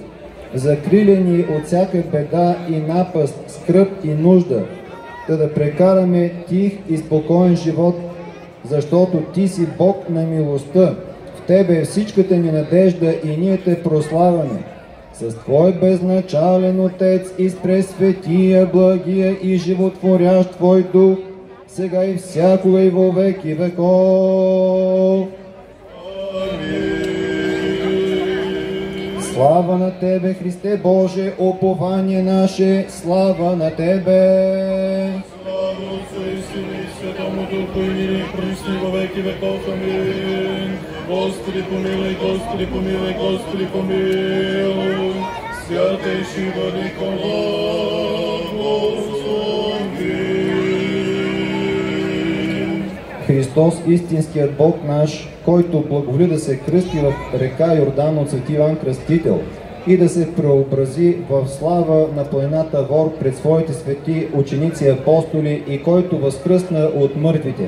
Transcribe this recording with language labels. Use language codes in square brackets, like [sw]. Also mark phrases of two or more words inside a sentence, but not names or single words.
[bg] Закриля ни от всяка беда и напаст, скръб и нужда, да прекараме тих и спокоен живот, защото Ти си Бог на милостта. В Тебе е всичката ни надежда и ние Те прославяме. С Твой безначален Отец и с пресветия, благия и животворящ Твой Дух, сега и всякога и [cu] во веки веков. [bg] Слава на Тебе, Христе Боже, упование наше, слава на Тебе. [cu] Слава Отцу и Сину и Святому Духу, и ныне и присно и во веки веков. Амин. Господи помилуй, Господи помилуй, Господи помилуй. Святейший Владико, благослови. [bg] Христос, истинският Бог наш, който благоволи да се кръсти в река Йордан от свети Йоан Кръстител и да се преобрази в слава на планината Вор пред своите свети ученици и апостоли, и който възкръсна от мъртвите